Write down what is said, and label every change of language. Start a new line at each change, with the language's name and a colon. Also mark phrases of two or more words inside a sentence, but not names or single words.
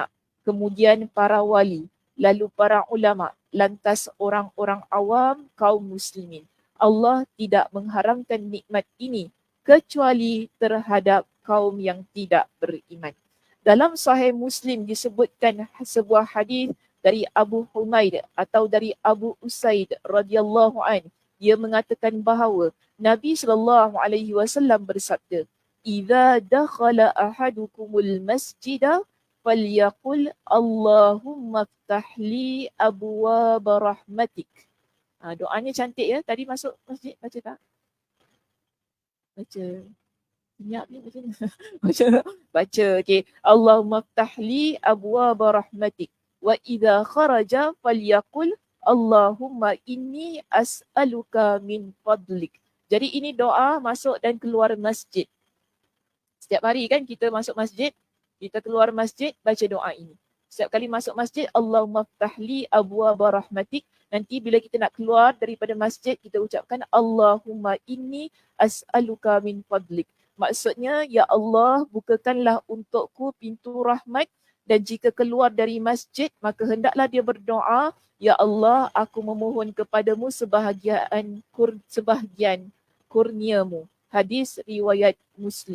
Malay: Kemudian para wali, lalu para ulama, lantas orang-orang awam kaum muslimin. Allah tidak mengharamkan nikmat ini kecuali terhadap kaum yang tidak beriman. Dalam Sahih Muslim disebutkan sebuah hadis dari Abu Humaid atau dari Abu Usaid
Arabic: رضي الله عن.
Malay: Dia mengatakan bahawa Nabi SAW bersabda,
Arabic: "إذا دخل أحدكم المسجد فليقل اللهم افتح لي أبواب رحمتك."
Malay: Doanya cantik ya. Tadi masuk masjid baca tak? Baca. Senyap ni baca ni. Baca. Okey.
Arabic: اللهم افتح لي أبواب رحمتك. وإذا خرج فليقل اللهم إني أسألك من فضلك.
Malay: Jadi ini doa masuk dan keluar masjid. Setiap hari kan kita masuk masjid, kita keluar masjid baca doa ini. Setiap kali masuk masjid,
Arabic: اللهم افتح لي أبواب رحمتك.
Malay: Nanti bila kita nak keluar daripada masjid, kita ucapkan
Arabic: اللهم إني أسألك من فضلك.
Malay: Maksudnya, ya Allah, bukakanlah untukku pintu rahmat dan jika keluar dari masjid maka hendaklah dia berdoa, ya Allah, aku memohon kepadamu sebahagian kurniamu. Hadis riwayat Muslim.